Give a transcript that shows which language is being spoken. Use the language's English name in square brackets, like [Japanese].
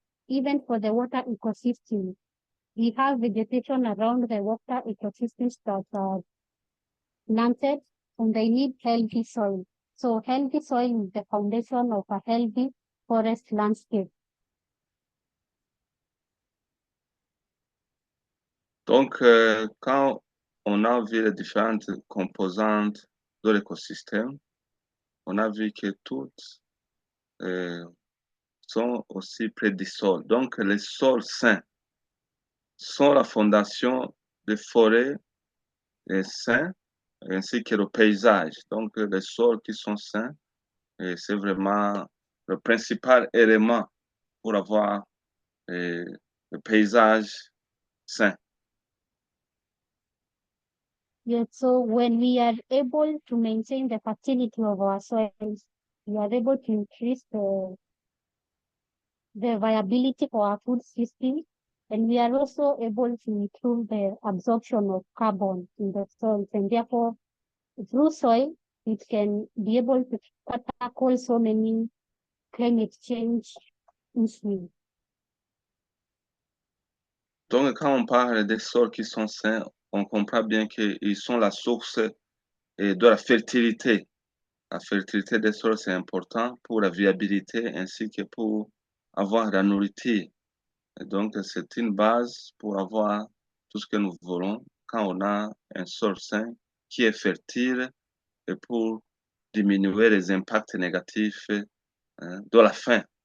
[English] Even for the water ecosystem, we have vegetation around the water ecosystems that are planted, and they need healthy soil. So healthy soil is the foundation of a healthy forest landscape. [French] Donc, quand on a vu les différentes composantes de l'écosystème, on a vu que toutes sont aussi près du sol. Donc, les sols sains sont la fondation des forêts sains ainsi que le paysage. Donc, les sols qui sont sains, c'est vraiment le principal élément pour avoir le paysage sain. [English] Yes, so when we are able to maintain the fertility of our soils, we are able to increase the viability for our food system, and we are also able to improve the absorption of carbon in the soils, and therefore through soil it can be able to tackle so many climate change issues. [French] Donc, quand on parle des sols qui sont sains, on comprend bien qu'ils sont la source de la fertilité. La fertilité des sols, c'est important pour la viabilité ainsi que pour avoir la nourriture. Et donc, c'est une base pour avoir tout ce que nous voulons quand on a un sol sain qui est fertile et pour diminuer les impacts négatifs de la faim.